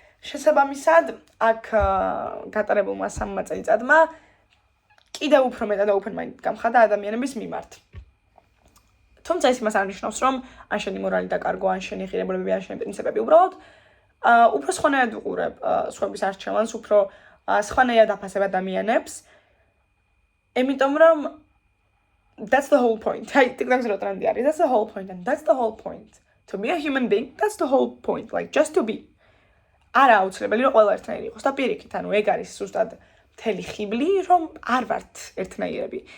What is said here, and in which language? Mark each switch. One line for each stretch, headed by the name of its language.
Georgian: შესაბამისად, აქ გატარებულმა 3 წელიწადმა კიდევ უფრო მეტად open mind გამხადა ადამიანების მიმართ. თუმცა ეს იმას არ ნიშნავს, რომ ან შენი მორალი დაკარგო, ან შენი ღირებულებები, ან შენი პრინციპები უბრალოდ უფრო სხვანაირად ვუყურებ სხვების არჩევანს, უფრო სხვანაირად აფასებ ადამიანებს. იმიტომ რომ
English: that's the whole point.
Georgian: TikTok-ზე რო ტრენდი არის,
English: that's the whole point and that's the whole point. To be a human being, that's the whole point, like just to be.
Georgian: არა აუცილებელი რომ ყველა ერთნაირი იყოს და პირიქით, ეგ არის ზუსტად მთელი ხიბლი, რომ არ ვართ ერთნაირები.